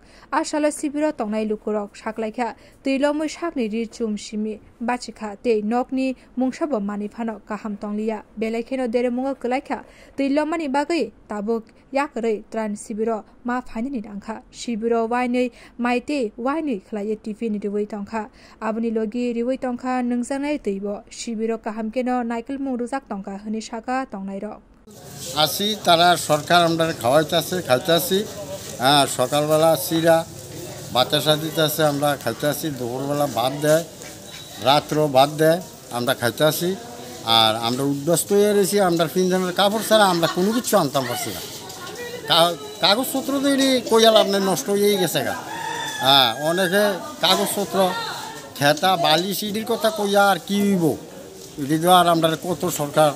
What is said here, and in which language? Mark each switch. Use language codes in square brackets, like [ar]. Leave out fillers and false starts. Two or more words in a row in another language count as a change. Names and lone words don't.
[trp] ashala sibiro tongnai lukurok shaklaikha tuilomui shakni ri chum simi bachikha te nokni mungsabo manifano kaham tonglia belaikeno deremungo kalaikha tuilomani bagai tabuk yakre tran sibiro ma phaini dangkha sibiro wainei maite wainei khlai TV ni riwai tongkha abuni logi riwai tongkha nungjangai teibo sibiro kahamkeno naikal murujak tongkha hini shaka tongnai ro [bn] আসি তারা সরকার আমরা খাইতেছি সকালবেলা চিরা বাতাসা দিতেছে আমরা খাইতেছি দুপুরবেলা ভাত দেয় রাত্রেও ভাত দেয় আমরা খাইতেছি আর আমরা উদ্বস্ত হয়ে রয়েছি আমরা তিনজনের কাপড় ছাড়া আমরা কোনো কিছু আনতাম পারছি না কাগজপত্র দিয়ে কইয়াল আপনার নষ্ট হয়েই গেছে গা অনেকে কাগজপত্র খেতা বালি সিডির কথা কইয়া আর কি হইব এটি তো আর আমরা কত সরকার